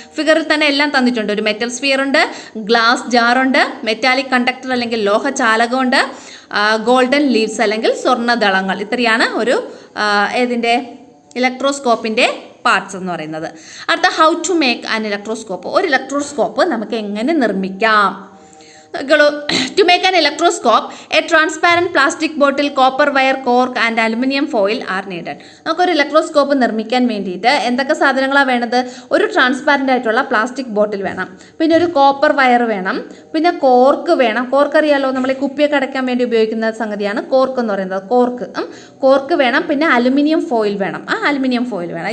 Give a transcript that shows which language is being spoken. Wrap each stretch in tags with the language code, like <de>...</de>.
<ml>ഫിഗറിൽ തന്നെ എല്ലാം തന്നിട്ടുണ്ട്. ഒരു മെറ്റൽ സ്ഫിയർ ഉണ്ട്, ഗ്ലാസ് ജാറുണ്ട്, മെറ്റാലിക് കണ്ടക്ടർ അല്ലെങ്കിൽ ലോഹ ചാലകമുണ്ട്, ഗോൾഡൻ ലീവ്സ് അല്ലെങ്കിൽ സ്വർണ്ണദളങ്ങൾ. ഇത്രയാണ് ഒരു ഏതിൻ്റെ ഇലക്ട്രോസ്കോപ്പിൻ്റെ പാർട്സ് എന്ന് പറയുന്നത്. അടുത്ത</ml> <en>How to make an electroscope.</en> <ml>ഒരു ഇലക്ട്രോസ്കോപ്പ് നമുക്ക് എങ്ങനെ നിർമ്മിക്കാം?</ml> <en>To make an electroscope, a transparent plastic bottle, copper wire, cork and aluminum foil are needed.</en> <ml>നമുക്കൊരു ഇലക്ട്രോസ്കോപ്പ് നിർമ്മിക്കാൻ വേണ്ടിയിട്ട് എന്തൊക്കെ സാധനങ്ങളാണ് വേണ്ടത്? ഒരു ട്രാൻസ്പാരൻ്റ് ആയിട്ടുള്ള പ്ലാസ്റ്റിക് ബോട്ടിൽ വേണം, പിന്നെ ഒരു കോപ്പർ വയർ വേണം, പിന്നെ കോർക്ക് വേണം. കോർക്ക് അറിയാലോ, നമ്മൾ ഈ കുപ്പിയൊക്കെ അടയ്ക്കാൻ വേണ്ടി ഉപയോഗിക്കുന്ന സംഗതിയാണ് കോർക്ക് എന്ന് പറയുന്നത്. കോർക്ക് വേണം, പിന്നെ അലുമിനിയം ഫോയിൽ വേണം. അലുമിനിയം ഫോയിൽ വേണം.</ml>